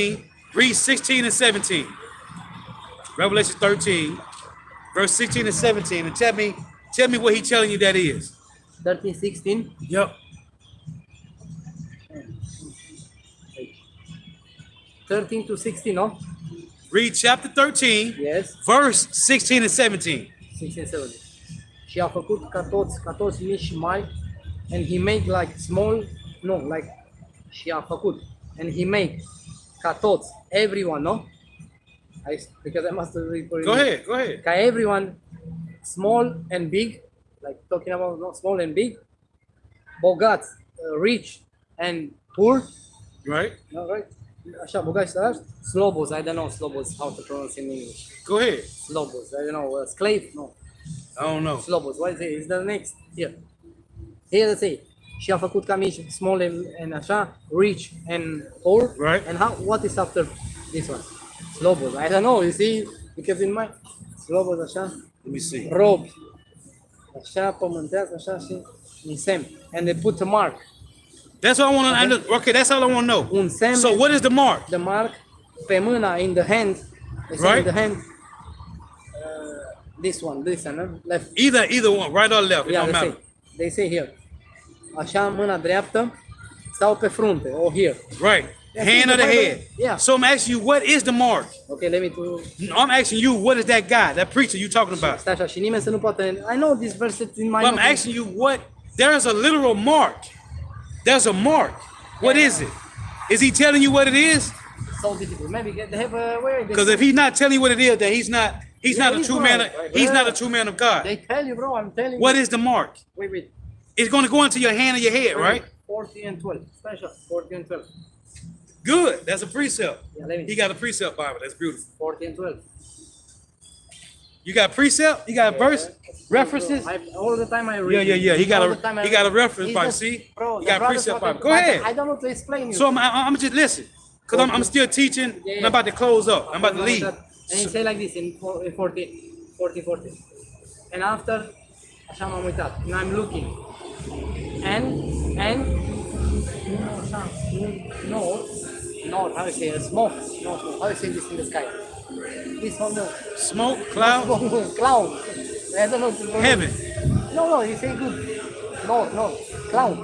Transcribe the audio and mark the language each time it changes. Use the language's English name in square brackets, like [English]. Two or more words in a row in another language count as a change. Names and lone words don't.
[English] chapter 13, Read 16 and 17. Revelation 13, verse 16 and 17. And tell me what he's telling you that is. 13, 16. Yep. 13 to 16, no? Read chapter 13, Yes. verse 16 and 17. 16, 17. [Romanian] Și a făcut ca toți mici și mari, [English] and he made like small, no, like, [Romanian] și a făcut, [English] and he made [Romanian] ca toți, [English] everyone, no? Because I must read for you. Go ahead. Ca everyone, small and big, like talking about no, small and big, bogați, rich and poor, Right? no, right? [Romanian] Așa, bogați, săraci, slobos, [English] I don't know slobos, how to pronounce in English. Go ahead. Slobos, I don't know, slave, no. I don't know. Slobos, what is it? Is the next, here. Here they say, [Romanian] și a făcut ca mici, [English] small and așa, rich and poor. Right. And what is after this one? Slobos, I don't know, you see, because in my, [Romanian] slobos așa, [English] Let me see. [Romanian] robi, așa, pământează, așa și un semn. [English] And they put a mark. That's all I want to know. Okay, that's all I want to know. [Romanian] Un semn. [English] So what is the mark? The mark, [Romanian] pe mâna, [English] in the hand, they say Right. in the hand, this one, left. Either one, right or left. It Yeah, don't matter. they say here. [Romanian] Așa, mâna dreaptă sau pe frunte, [English] or here. Right. Hand of the head. Yeah. So I'm asking you, what is the mark? Okay, let me to... I'm asking you, what is that guy, that preacher you talking about? [Romanian] Stai așa, și nimeni să nu poată... [English] I know this verse in my... But I'm asking you, what? There's a literal mark. There's a mark. What is it? Is he telling you what it is? So difficult. Maybe they have a... Where Because if he's not telling you what it is, then he's not a he's true man. right. He's not a true man of God. They tell you, bro, I'm telling What you. is the mark? Wait. It's going to go into your hand or your head, right? 14 and 12. [Romanian] Stai așa, 14 and 12. [English] Good. That's a precept. Yeah, let me... He got a precept Bible. That's beautiful. 14 and 12. You got precept? You got a verse? References? All the time I read. Yeah. He got All the time I he got a read. reference It's Bible. just- See? Bro, You the got brothers precept want Bible. to- Go ahead. I don't know to explain you. So I'm just listen, because I'm still teaching. And I'm about to close up. I'm about to leave. And you say like this in 40. And after, [Romanian] așa m-am uitat. [English] And I'm looking. And no, how do you say it? Smoke. No, smoke. How do you say this in the sky? This one, no. Smoke, cloud, Cloud. I don't know. To pronounce. heaven. No, you say good. No. Cloud.